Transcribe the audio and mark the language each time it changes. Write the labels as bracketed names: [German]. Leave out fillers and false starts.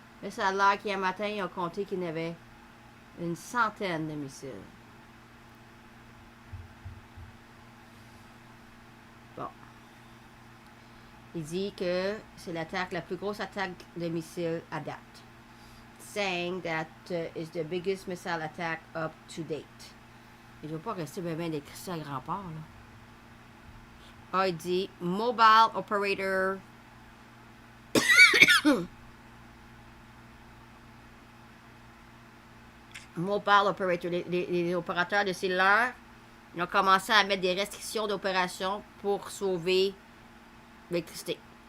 [French] Mais ça a l'air qu'hier matin, ils ont compté qu'il y en avait une centaine de missiles. Bon. Il dit que c'est la plus grosse attaque de missiles à date. [English] Saying that is the biggest missile attack up to date. [French] Il ne va pas rester bien décrit à grand port, là. Ah, il dit [English] mobile operator. Mobile operator. [French] Les opérateurs de cellulaire, ils ont commencé à mettre des restrictions d'opération pour sauver l'électricité.